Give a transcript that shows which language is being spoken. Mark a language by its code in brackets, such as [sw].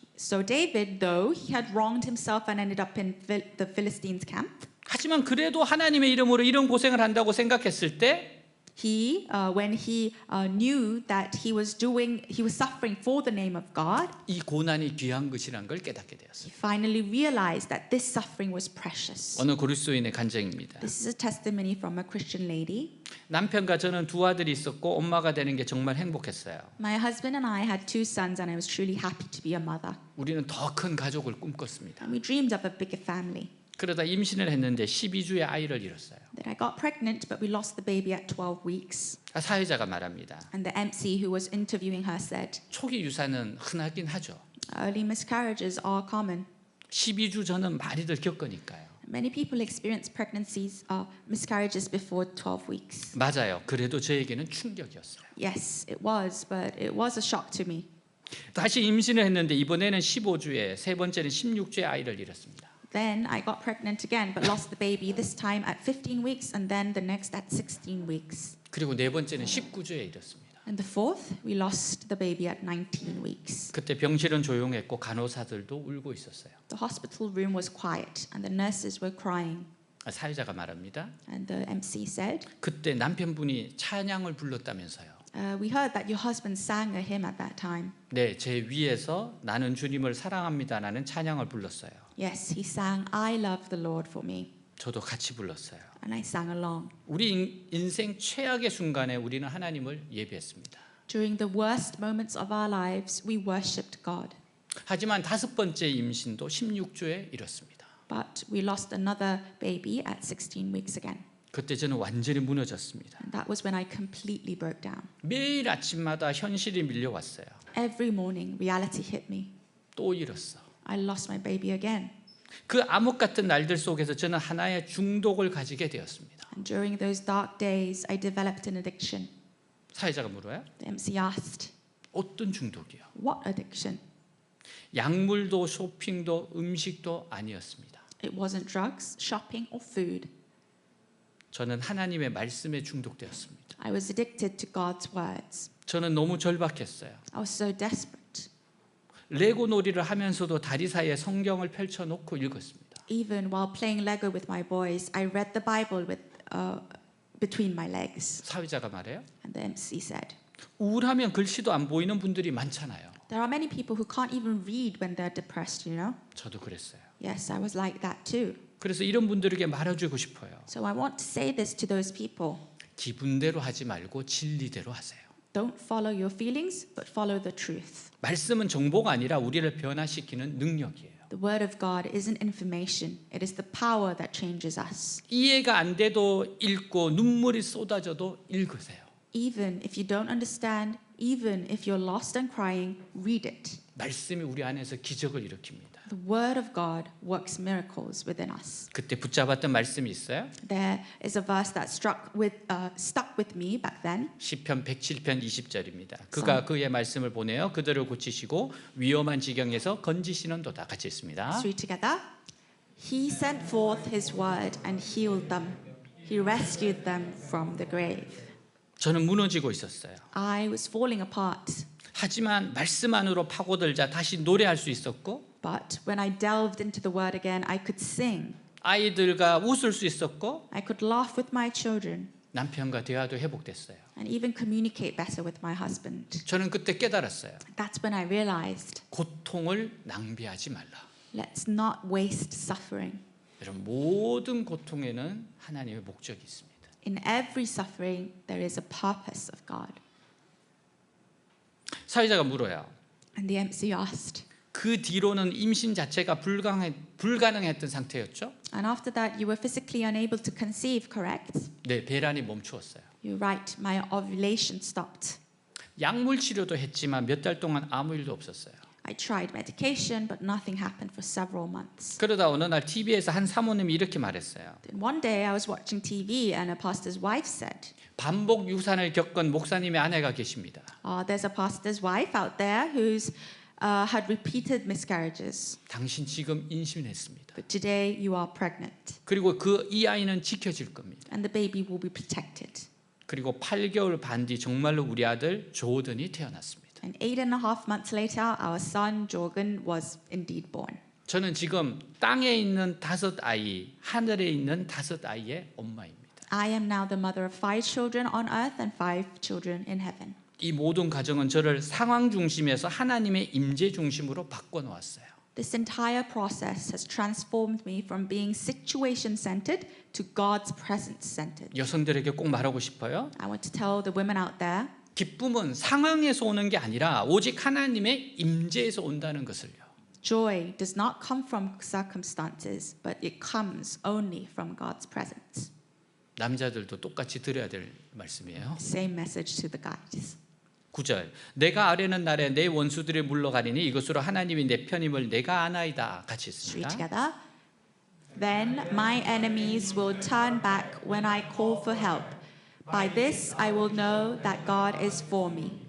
[en] So David, though he had wronged himself and ended up in the Philistines' camp, [ko] 하지만 그래도 하나님의 이름으로 이런 고생을 한다고 생각했을 때 [en] when he knew that he was suffering for the name of God, [ko] 이 고난이 귀한 것이란 걸 깨닫게 [en] he [ko] 되었어요. [en] finally realized that this suffering was precious. [ko] 어느 그리스도인의 간증입니다. [en] This is a testimony from a Christian lady. [ko] 남편과 저는 두 아들이 있었고 엄마가 되는 게 정말 행복했어요. [en] My husband and I had 2 sons, and I was truly happy to be a mother. [ko] 우리는 더 큰 가족을 꿈꿨습니다. [en] And we dreamed of a bigger family. [ko] 그러다 임신을 했는데 12주에 아이를 잃었어요. [en] Then I got pregnant, but we lost the baby at 12 weeks. [ko] 사회자가 말합니다. [en] And the MC who was interviewing her said, [ko] 초기 유산은 흔하긴 하죠. [en] early miscarriages are common. [ko] 12주 전은 많이들 겪으니까요. [en] Many people experience miscarriages before 12 weeks. [ko] 맞아요. 그래도 저에게는 충격이었어요. [en] Yes, it was, but it was a shock to me. [ko] 다시 임신을 했는데 이번에는 15주에 세 번째는 16주에 아이를 잃었습니다. [en] Then I got pregnant again, but lost the baby, this time at 15 weeks and then the next at 16 weeks. [ko] 그리고 네 번째는 19주에 잃었습니다. [en] And the fourth, we lost the baby at 19 weeks. [ko] 그때 병실은 조용했고 간호사들도 울고 있었어요. [en] The hospital room was quiet and the nurses were crying. [ko] 사회자가 말합니다. [en] And the MC said, [ko] 그때 남편분이 찬양을 불렀다면서요. [en] we heard that your husband sang a hymn at that time. [ko] 네, 제 위에서 나는 주님을 사랑합니다라는 찬양을 불렀어요. [en] Yes, he sang, I love the Lord for me. [ko] 저도 같이 불렀어요. [en] And I sang along. [ko] 우리 인생 최악의 순간에 우리는 하나님을 예배했습니다. [en] During the worst moments of our lives, we worshipped God. [ko] 하지만 다섯 번째 임신도 16주에 잃었습니다. [en] But we lost another baby at 16 weeks again. [ko] 그때 저는 완전히 무너졌습니다. [en] And that was when I completely broke down. [ko] 매일 아침마다 현실이 밀려왔어요. [en] Every morning, reality hit me. [ko] 또 잃었어. [en] I lost my baby again. [ko] 그 암흑 같은 날들 속에서 저는 하나의 중독을 가지게 되었습니다. [en] And during those dark days, I developed an addiction. [ko] 사회자가 물어요. [en] The MC asked, [ko] 어떤 중독이요? [en] what addiction? [ko] 약물도 쇼핑도 음식도 아니었습니다. [en] It wasn't drugs, shopping, or food. [ko] 저는 하나님의 말씀에 중독되었습니다. [en] I was addicted to God's words. [ko] 저는 너무 절박했어요. [en] I was so desperate. [ko] 레고 놀이를 하면서도 다리 사이에 성경을 펼쳐놓고 읽었습니다. [en] Even while playing Lego with my boys, I read the Bible between my legs. [ko] 사회자가 말해요. [en] And the MC said, [ko] 우울하면 글씨도 안 보이는 분들이 많잖아요. [en] there are many people who can't even read when they're depressed, you know? [ko] 저도 그랬어요. [en] Yes, I was like that too. [ko] 그래서 이런 분들에게 말해주고 싶어요. [en] So I want to say this to those people. [ko] 기분대로 하지 말고 진리대로 하세요. [en] Don't follow your feelings, but follow the truth. [ko] 말씀은 정보가 아니라 우리를 변화시키는 능력이에요. [en] The word of God isn't information. It is the power that changes us. [ko] 이해가 안 돼도 읽고 눈물이 쏟아져도 읽으세요. [en] Even if you don't understand, even if you're lost and crying, read it. [ko] 말씀이 우리 안에서 기적을 일으킵니다. [en] The word of God works miracles within us. [ko] 그때 붙잡았던 말씀이 있어요. [en] There is a verse that stuck with me back then. [ko] 시편 107편 20절입니다. 그가 그의 말씀을 보내어 그들을 고치시고 위험한 지경에서 건지시는도다. 같이 있습니다. [en] Let's read together. He sent forth his word and healed them. He rescued them from the grave. [ko] 저는 무너지고 있었어요. [en] I was falling apart. [ko] 하지만 말씀 안으로 파고들자 다시 노래할 수 있었고 [en] But when I delved into the word again, I could sing. [ko] 아이들과 웃을 수 있었고 [en] I could laugh with my children [ko] 남편과 대화도 회복됐어요. [en] and even communicate better with my husband. [ko] 저는 그때 깨달았어요. [en] That's when I realized, [ko] 고통을 낭비하지 말라. [en] let's not waste suffering. [ko] 여러분 모든 고통에는 하나님의 목적이 있습니다. [en] In every suffering, there is a purpose of God. [ko] 사회자가 물어요. [en] And the MC asked. [ko] 그 뒤로는 임신 자체가 불가능했던 상태였죠? [en] And after that, you were physically unable to conceive, correct? [ko] 네, 배란이 멈추었어요. [en] You're right, my ovulation stopped. [ko] 약물 치료도 했지만 몇 달 동안 아무 일도 없었어요. [en] I tried medication, but nothing happened for several months. [ko] 그러다 어느 날 TV에서 한 사모님이 이렇게 말했어요. [en] Then one day, I was watching TV, and a pastor's wife said, [ko] 반복 유산을 겪은 목사님의 아내가 계십니다. [en] there's a pastor's wife out there who's had repeated miscarriages, [ko] 당신 지금 임신했습니다. [en] but today you are pregnant, [ko] 그리고 이 아이는 지켜질 겁니다. [en] and the baby will be protected. [ko] 그리고 8개월 반 뒤 정말로 우리 아들 조던이 태어났습니다. [en] And 8.5 months later, our son Jorgen was indeed born. [ko] 저는 지금 땅에 있는 5 하늘에 있는 5의 엄마입니다. [en] I am now the mother of 5 children on earth and 5 children in heaven. [ko] 이 모든 과정은 저를 상황 중심에서 하나님의 임재 중심으로 바꿔 놓았어요. [en] This entire process has transformed me from being situation-centered to God's presence-centered. [ko] 여성들에게 꼭 말하고 싶어요. [en] I want to tell the women out there, [ko] 기쁨은 상황에서 오는 게 아니라 오직 하나님의 임재에서 온다는 것을요. [en] joy does not come from circumstances, but it comes only from God's presence. [ko] 남자들도 똑같이 들어야 될 말씀이에요. [en] Same message to the guys. [ko] 9절 내가 아뢰는 날에 내 원수들이 물러가리니 이것으로 하나님이 내 편임을 내가 아나이다. 같이 [en] Let's read [ko] 있습니다. [en] together. Then my enemies will turn back when I call for help. By this I will know that God is for me.